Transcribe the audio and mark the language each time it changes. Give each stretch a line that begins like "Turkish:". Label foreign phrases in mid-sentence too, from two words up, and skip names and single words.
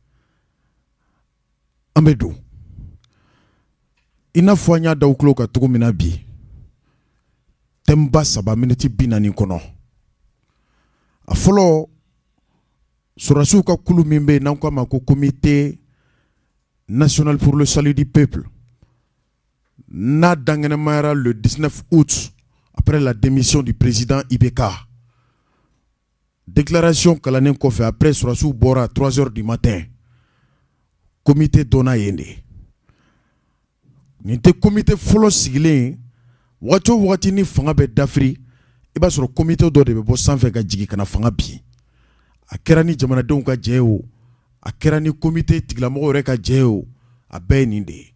Bambara: An bɛ don i n'a fɔ an y'a da aw tulo kan cogo min na bi thème ba 3 minutes 40 kɔnɔ. A fɔlɔ sɔrɔdasiw ka kulu min bɛ yen n'an k'a ma ko Comité national pour le salut du peuple n'a dangɛnɛmayara
French: le 19 août après la démission du président IBK.
Bambara: Déclaration kalannen kɔfɛ après sɔrɔdasiw bɔra
French: à 3 heures du matin.
Bambara: Comité donna yen de. Nin tɛ comité fɔlɔ sigilen wagati o wagati ni fanga bɛ dafiri i b'a sɔrɔ comité dɔ de bɛ bɔ sanfɛ ka jigin ka na fanga bin. A kɛra ni jamanadenw ka jɛ ye o, a kɛra ni comité tigilamɔgɔw yɛrɛ ka jɛ ye o, a bɛɛ ye nin de ye.